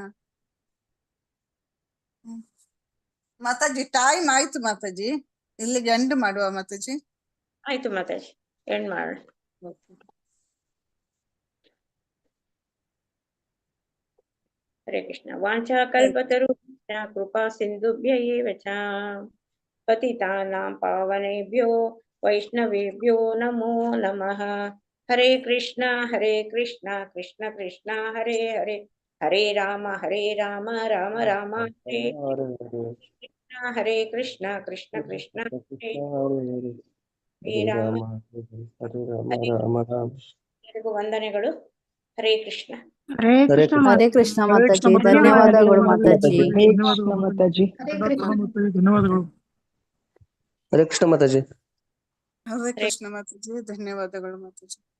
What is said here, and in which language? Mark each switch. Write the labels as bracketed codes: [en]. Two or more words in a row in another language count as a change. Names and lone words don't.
[kn] ಮಾತಾಜಿ ಟೈಮ್ ಆಯ್ತು ಮಾತಾಜಿ, ಇಲ್ಲಿಗೆ ಎಂಡ್ ಮಾಡುವ ಮಾತಾಜಿ. ಆಯ್ತು ಮಾತಾಜಿ, ಎಂಡ್ ಮಾಡೋಣ. [sa] ಹರೇ ಕೃಷ್ಣ. ವಾಂಛಾ ಕಲ್ಪತರು ಕೃಪಾ ಸಿಂಧುಭ್ಯ ಏವ ಚ ಪತಿತಾನಾಂ ಪಾವನೇಭ್ಯೋ ವೈಷ್ಣವೇಭ್ಯೋ ನಮೋ ನಮಃ. ಹರೇ ಕೃಷ್ಣ ಕೃಷ್ಣ ಕೃಷ್ಣ ಹರೇ ಹರೇ, ಹರೇ ರಾಮ ರಾಮ ರಾಮ ಹರೇ ಕೃಷ್ಣ, ಹರೇ ಕೃಷ್ಣ ಕೃಷ್ಣ ಕೃಷ್ಣ ಹರೇ ರಾಮ. [kn] ಎಲ್ಲರಿಗೂ ವಂದನೆಗಳು. [sa] ಹರೇ ಕೃಷ್ಣ. ಹರೇ ಕೃಷ್ಣ [kn] ಮಾತಾಜಿ. ಧನ್ಯವಾದಗಳು ಮಾತಾಜಿ. ಧನ್ಯವಾದಗಳು. [sa] ಹರೇ ಕೃಷ್ಣ ಮಾತಾಜಿ. ಹರೇ ಕೃಷ್ಣ [kn] ಮಾತಾಜಿ. ಧನ್ಯವಾದಗಳು ಮಾತಾಜಿ.